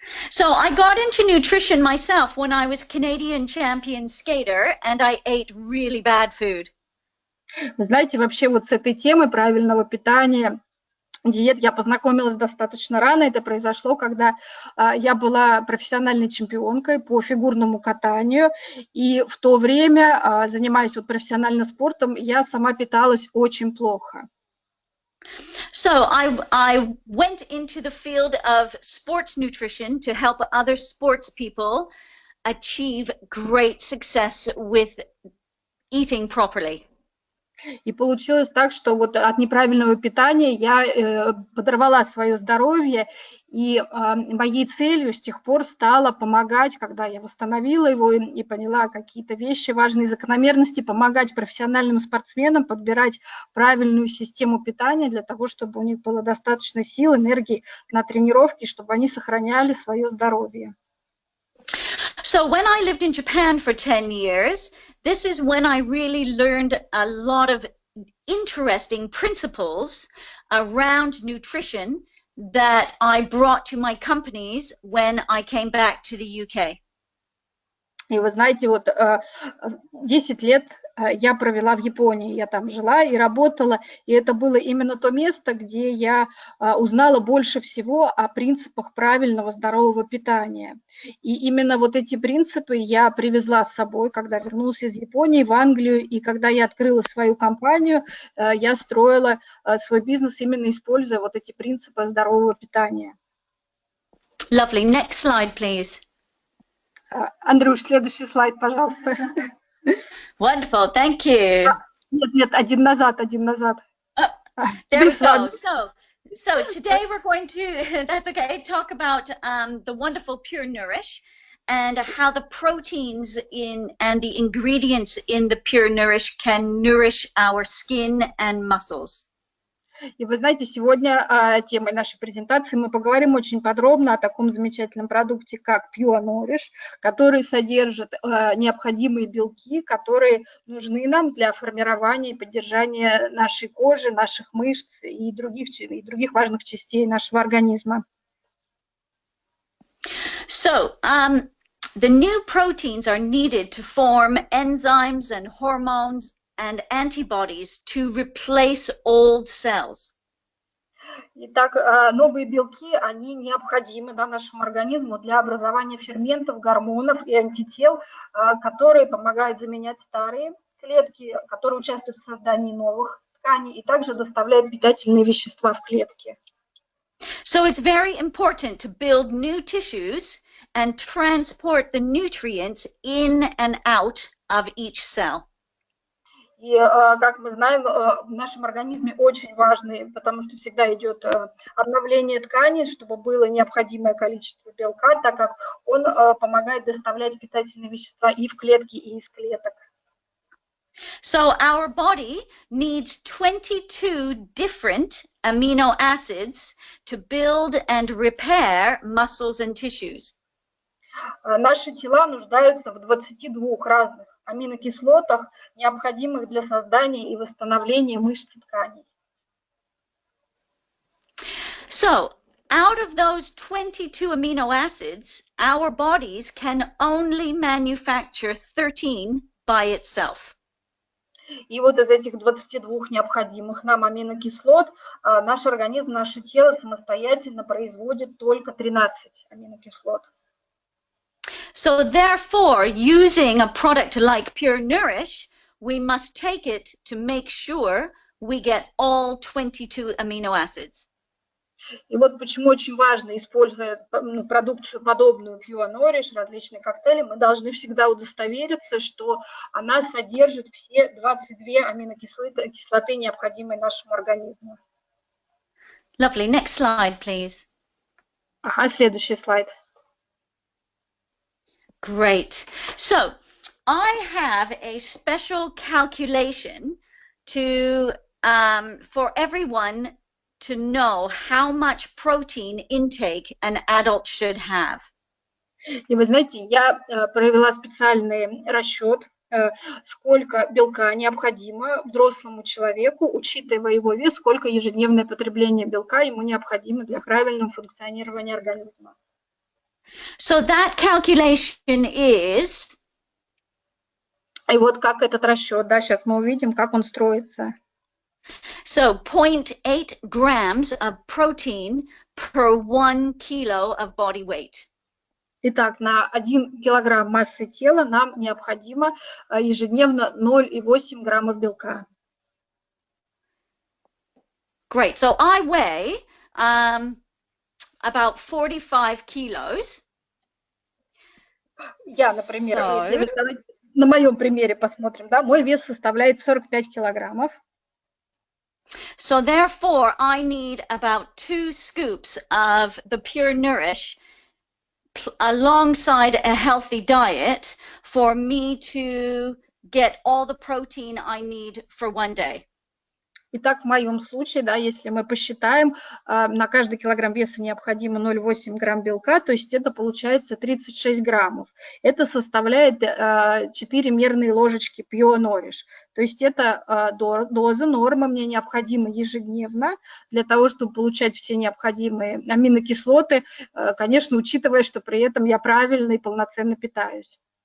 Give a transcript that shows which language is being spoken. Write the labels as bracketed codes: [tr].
[en] So I got into nutrition myself when I was Canadian champion skater, and I ate really bad food. [ru] Вы знаете, вообще вот с этой темой правильного питания, диет я познакомилась достаточно рано. Это произошло, когда я была профессиональной чемпионкой по фигурному катанию. И в то время, занимаясь вот профессиональным спортом, я сама питалась очень плохо. [en] So I went into the field of sports nutrition to help other sports people achieve great success with eating properly. [ru] И получилось так, что вот от неправильного питания я подорвала свое здоровье, и моей целью с тех пор стало помогать, когда я восстановила его и поняла какие-то вещи, важные закономерности, помогать профессиональным спортсменам подбирать правильную систему питания для того, чтобы у них было достаточно сил, энергии на тренировки, чтобы они сохраняли свое здоровье. [en] So when I lived in Japan for 10 years, this is when I really learned a lot of interesting principles around nutrition that I brought to my companies when I came back to the UK. [ru] И вы знаете, вот 10 лет я провела в Японии, я там жила и работала, и это было именно то место, где я узнала больше всего о принципах правильного здорового питания. И именно вот эти принципы я привезла с собой, когда вернулась из Японии в Англию, и когда я открыла свою компанию, я строила свой бизнес, именно используя вот эти принципы здорового питания. [en] Lovely. Next slide, please. [ru] Андрюш, следующий слайд, пожалуйста. [en] Wonderful, thank you. [ru] Нет, один назад. [en] There we go. So today we're going to, that's okay, talk about the wonderful Pure Nourish and how the proteins in and the ingredients in the Pure Nourish can nourish our skin and muscles. [ru] И вы знаете, сегодня темой нашей презентации мы поговорим очень подробно о таком замечательном продукте, как Pure Nourish, который содержит необходимые белки, которые нужны нам для формирования и поддержания нашей кожи, наших мышц и других важных частей нашего организма. [en] So, the new proteins are needed to form enzymes and hormones and antibodies to replace old cells. [ru] Итак, новые белки, они необходимы нашему организму для образования ферментов, гормонов и антител, которые помогают заменять старые клетки, которые участвуют в создании новых тканей и также доставляют питательные вещества в клетки. [en] So it's very important to build new tissues and transport the nutrients in and out of each cell. [ru] И, как мы знаем, в нашем организме очень важный, потому что всегда идет обновление тканей, чтобы было необходимое количество белка, так как он помогает доставлять питательные вещества и в клетки, и из клеток. [en] So our body needs 22 different amino acids to build and repair muscles and tissues. [ru] Наши тела нуждаются в 22 разных аминокислотах, необходимых для создания и восстановления мышц и тканей. [en] So, out of those 22 amino acids, our bodies can only manufacture 13 by itself. [ru] И вот из этих 22 необходимых нам аминокислот наш организм, наше тело самостоятельно производит только 13 аминокислот. [en] So therefore, using a product like Pure Nourish, we must take it to make sure we get all 22 amino acids. [ru] И вот почему очень важно, используя продукцию, подобную Pure Nourish, различные коктейли, мы должны всегда удостовериться, что она содержит все 22 аминокислоты, необходимые нашему организму. [en] Lovely. Next slide, please. [ru] Ага, следующий слайд. [en] Great. So, I have a special calculation to for everyone to know how much protein intake an adult should have. [ru] И вы знаете, я провела специальный расчет, сколько белка необходимо взрослому человеку, учитывая его вес, сколько ежедневное потребление белка ему необходимо для правильного функционирования организма. [en] So that calculation is... [ru] И вот как этот расчет, да, сейчас мы увидим, как он строится. [en] So 0.8 grams of protein per 1 kilo of body weight. [ru] Итак, на 1 килограмм массы тела нам необходимо ежедневно 0,8 граммов белка. [en] Great. So I weigh about 45 kilos. [ru] Я, например, давайте на моем примере посмотрим, да, мой вес составляет 45 килограммов. [en] So therefore, I need about 2 scoops of the Pure Nourish alongside a healthy diet for me to get all the protein I need for one day. [ru] Итак, в моем случае, да, если мы посчитаем, на каждый килограмм веса необходимо 0,8 грамм белка, то есть это получается 36 граммов. Это составляет 4 мерные ложечки Pure Nourish. То есть это доза, норма мне необходима ежедневно для того, чтобы получать все необходимые аминокислоты, конечно, учитывая, что при этом я правильно и полноценно питаюсь.